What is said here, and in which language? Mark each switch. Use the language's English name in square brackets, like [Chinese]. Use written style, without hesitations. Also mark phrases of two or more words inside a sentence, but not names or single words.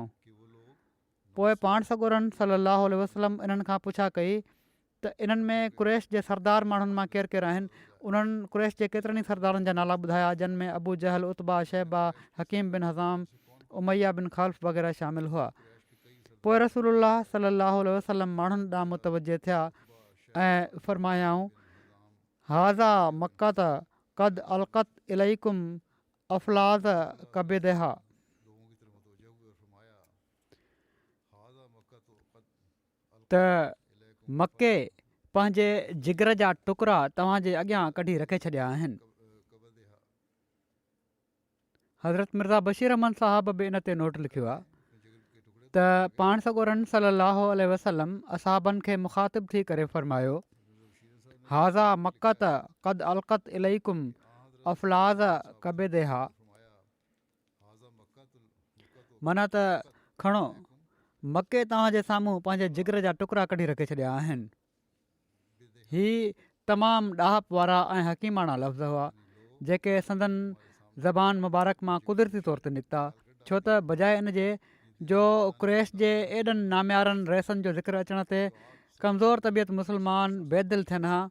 [Sindhi] पोइ पाण सॻोरनि [Arabic] صلى الله عليه وسلم [Sindhi] इन्हनि खां पुछा कई त इन्हनि में कुरैश जे सरदार माण्हुनि मां केरु केरु आहिनि? उन्हनि कुरैश जे केतिरनि ई सरदारनि जा नाला ॿुधाया, जिन में अबू जहल, उतबा, शैबा, हकीम बिन हज़ाम, उमैया बिन ख़ल्फ़ वग़ैरह शामिल हुआ। पोइ रसूलुल्लाह [Arabic] صلى الله عليه وسلم [Sindhi] माण्हुनि ॾांहुं मुतवजे थिया ऐं फ़रमायाऊं, [Arabic] هذه مكة قد ألقت إليكم أفلاذ كبدها. [Sindhi] त मके पंहिंजे जिगर जा टुकड़ा तव्हांजे अॻियां कढी रखे छॾिया आहिनि। हज़रत मिर्ज़ा बशीर अहमद साहब बि इन ते नोट लिखियो आहे त पाण सॻोरनि [Arabic] صلى الله عليه وسلم [Sindhi] असहाबनि खे मुख़ातिब थी करे फ़रमायो, [Arabic] هذه مكة قد ألقت إليكم أفلاذ كبدها. [Sindhi] माना त खणो, मके तव्हांजे साम्हूं पंहिंजे जिगर जा टुकड़ा कढी रखे छॾिया आहिनि। ही तमामु ॾाहप वारा ऐं हकीमाना लफ़्ज़ हुआ जेके संदन ज़बान मुबारक मां कुदरती तौर ते निकिता, छो त बजाए इन जे जो कुरैश जे एॾनि नाम्यारनि रेसनि जो ज़िक्र अचण ते कमज़ोर तबियत मुस्लमान बेदिल थियनि हा।